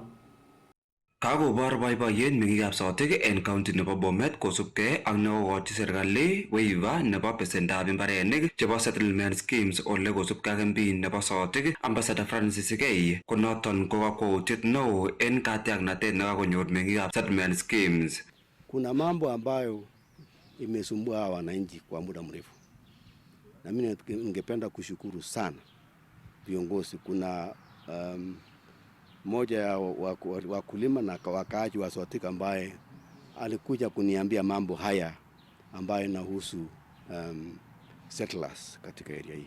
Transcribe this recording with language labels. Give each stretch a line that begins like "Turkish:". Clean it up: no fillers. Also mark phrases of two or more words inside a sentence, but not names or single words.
Kalenjin: Kakobor boiboiyet meng'ikab Sotik en county nebo Bomet kosubkei ak nekokochi serikali waiver nebo besendab imbarenik chebo
English: settlement schemes
Kalenjin: ole kosubkei ak MP nebo Sotik Ambassador Francis Gay konoton ko kakwautiet neo en katiaknatet nekakonyor meng'ikab
English: settlement schemes.
Swahili: Kuna mambo ambayo imesumbua wananchi kwa muda mrefu, na mimi ningependa kushukuru sana viongozi. Kuna moja ya wakulima na wakaaji wa Sotik ambaye alikuja kuniambia mambo haya ambayo inahusu settlers katika area hii.